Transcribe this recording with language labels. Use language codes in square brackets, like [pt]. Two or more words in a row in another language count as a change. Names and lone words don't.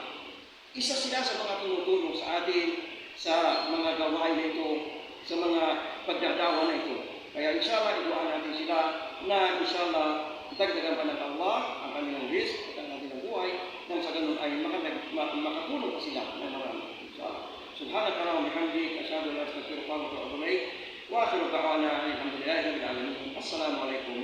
[tl] Isa sila sa mga tumutulong sa atin sa mga gawain na ito, sa mga pagdadawa na ito. Kaya [ar] إن شاء الله, [tl] iduaan natin sila na [ar] إن شاء الله, [tl] dagdagan pa ng Allah ang kanilang risk at ang kanilang buhay, nang sa ganun ay makatulong pa sila ng marami. [ar] سبحانك وبحمدك أشهد أن لا إله إلا أنت أستغفرك وأتوب إليك. وآخر دعوانا الحمد لله رب العالمين. السلام عليكم.